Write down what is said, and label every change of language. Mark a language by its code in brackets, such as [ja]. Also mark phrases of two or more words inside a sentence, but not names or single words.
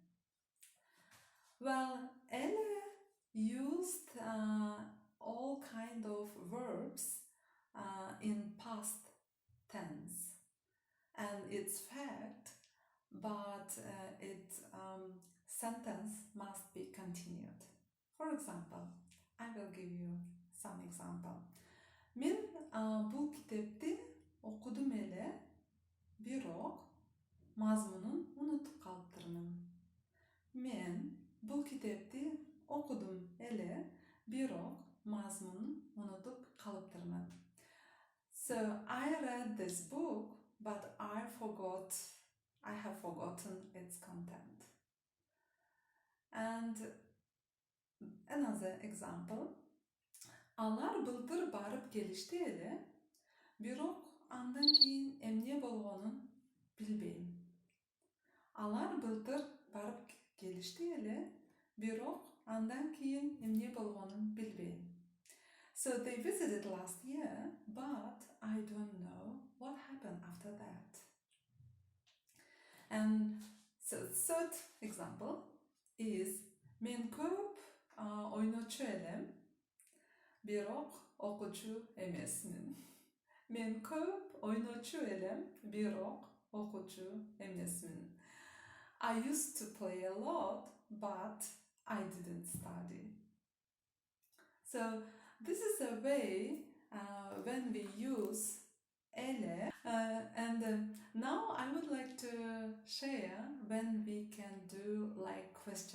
[en] Well, ele used all kind of verbs in past tense. And it's fact, but its sentence must be continued. For example, I will give you some example. [ky] Мен бұл китепти окудум эле, бирок мазмунун унутуп калыптырмын. Мен бұл китепти окудум эле, бирок мазмунун унутуп калыптырмын. [en] So I read this book, but I have forgotten its content. And another example. [ky] Алар былтыр барып келишти эле, бирок андан кийин эмне болгонун билбейм. Алар былтыр барып келишти эле, бирок андан кийин эмне болгонун билбейм. [en] So they visited last year, but I don't know what happened after that. And so third example is [ky] мен көп ойночу элем, бирок окучу эмесмин. Мен көп ойночу элем, бирок окучу эмесмин. [en] I used to play a lot, but I didn't study. So this is a way when we use ele, and now I would like to share when we can do like question.